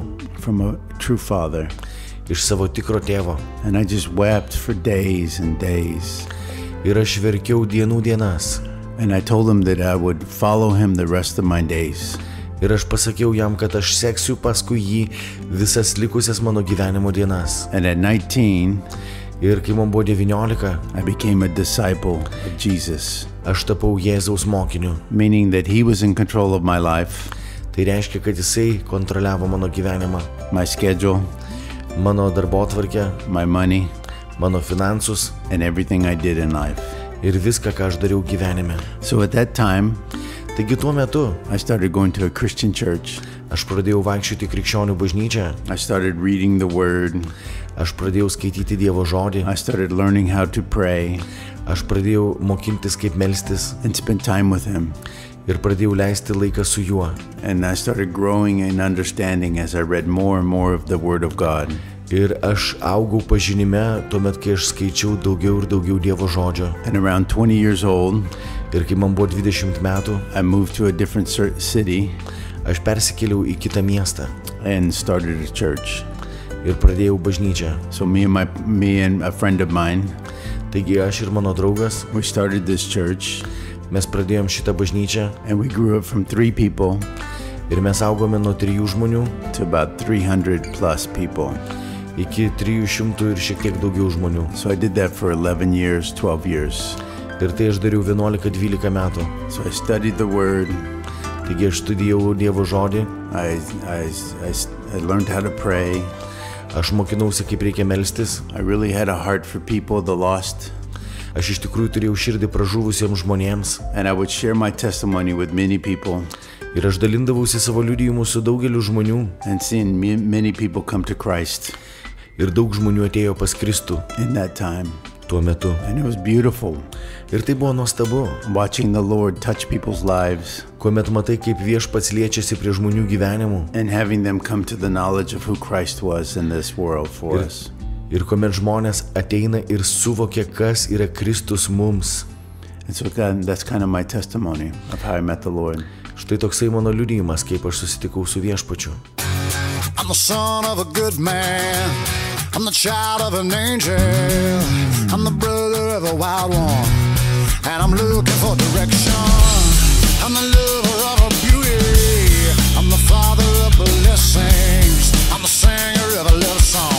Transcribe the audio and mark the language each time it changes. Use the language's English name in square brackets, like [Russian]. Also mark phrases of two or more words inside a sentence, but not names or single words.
[English] from a true father. [Lithuanian] iš savo tikro tėvo. [English] And I just wept for days and days. [Lithuanian] Ir aš verkiau dienų dienas. [English] And I told him that I would follow him the rest of my days. [Lithuanian] Ir aš pasakiau jam, kad aš seksiu paskui jį visas likusias mano gyvenimo dienas. [English] And at 19, [Lithuanian] Ir kai man buvo 19, [English] I became a disciple of Jesus, [Lithuanian] aš tapau Jėzaus mokiniu. [English] meaning that he was in control of my life, [Lithuanian] Tai reiškia, kad jisai kontroliavo mano gyvenimą, [English] my schedule, [Lithuanian] mano darbotvarkę, [English] my money, [Lithuanian] mano finansus [English] and everything I did in life. [Lithuanian] ir viską, ką aš dariau gyvenime. [English] So at that time, [Lithuanian] Taigi tuo metu [English] I started going to a Christian church. [Lithuanian] aš pradėjau vaikščioti krikščionių bažnyčią, [English] I started reading the word. [Lithuanian] aš pradėjau skaityti Dievo žodį, [English] I started learning how to pray [Lithuanian] aš pradėjau mokintis, kaip melstis [English] and spend time with him. [Lithuanian] ir pradėjau leisti laiką su juo. [English] And I started growing in understanding as I read more and more of the word of God. [Lithuanian] Ir aš augau pažinime, tuomet, kai aš skaičiau daugiau ir daugiau Dievo žodžio. [English] And around 20 years old, [Lithuanian] Ir kai man buvo 20 metų, [English] I moved to a different city [Lithuanian] aš persikėliau į kitą miestą [English] and started a church. [Lithuanian] ir pradėjau bažnyčią. [English] So me and a friend of mine, [Lithuanian] Taigi aš ir mano draugas, [English] we started this church, [Lithuanian] mes pradėjom šitą bažnyčią [English] and we grew up from 3 people [Lithuanian] ir mes augome nuo 3 žmonių [English] to about 300 plus people. [Lithuanian] iki 300 ir šiek tiek daugiau žmonių. [English] So I did that for 11 years, 12 years. [Lithuanian] Ir tai aš dariau 11-12 metų. [English] So I studied the word. [Lithuanian] Taigi aš studijavau Dievo žodį, [English] I learned how to pray. [Lithuanian] aš mokinausi, kaip reikia melstis, [English] I really had a heart for people, the lost. [Lithuanian] aš iš tikrųjų turėjau širdį pražuvusiems žmonėms [English] And I would share my testimony with many people [Lithuanian] ir aš dalindavausi savo liudijimu su daugeliu žmonių [English] and seeing many people come to Christ [Lithuanian] ir daug žmonių atėjo pas Kristų [English] in that time. [Lithuanian] tuo metu. [English] And it was beautiful [Lithuanian] Ir tai buvo nuostabu, [English] watching the Lord touch people's lives [Lithuanian] kuomet matai, kaip Viešpats liečiasi prie žmonių gyvenimų [English] and having them come to the knowledge of who Christ was in this world for us. [Lithuanian] ir kuomet žmonės ateina ir suvokia, kas yra Kristus mums. [English] And so that's kind of my testimony of how I met the Lord. [Lithuanian] Štai toksai mano liudijimas, kaip aš susitikau su Viešpačiu. [English] I'm the son of a good man. I'm the child of an angel. I'm the brother of a wild one. And I'm looking for direction. I'm the lover of a beauty. I'm the father of blessings. I'm the singer of a love song.